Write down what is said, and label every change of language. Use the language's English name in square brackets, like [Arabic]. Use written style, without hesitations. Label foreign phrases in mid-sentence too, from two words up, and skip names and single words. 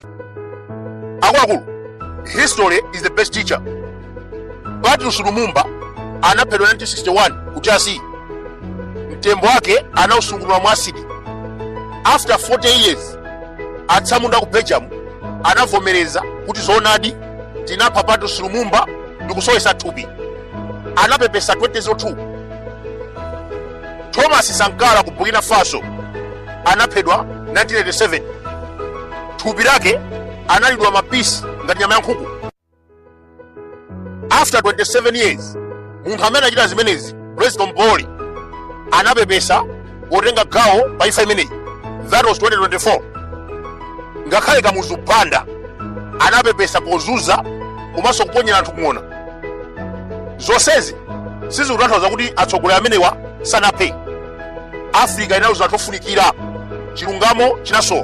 [Nyanja] Akuluakulu, [English] history is the best teacher. [Nyanja] Patrice Lumumba anaphedwa 1961 ku Chasi. Mtembo wake anausungulwa mwasidi. [English] After 40 years [Nyanja] atsamunda ku Belgium anavomereza kuti zoonadi tinapha Patrice Lumumba ndikusowesa thupi. Anapepesa 2002. Thomas Sankara ku Burkina Faso anaphedwa 1987. Thupi lake analidwa mapisi ngati nyama ya nkhuku. [English] After 27 years [Nyanja] munthu amene achita zimenezi Blaise Compaoré anapepesa potenga gawo pa imfa imeneyi. [English] That was 2024. [Nyanja] Ngakhale Kamuzu Banda anapepesa pozuza komanso kuponyera anthu kuona. Zonsezi sizikutanthauza kuti atsogoleri amenewa sanaphe. Africa inauza tofunikira chilungamo chinasowa.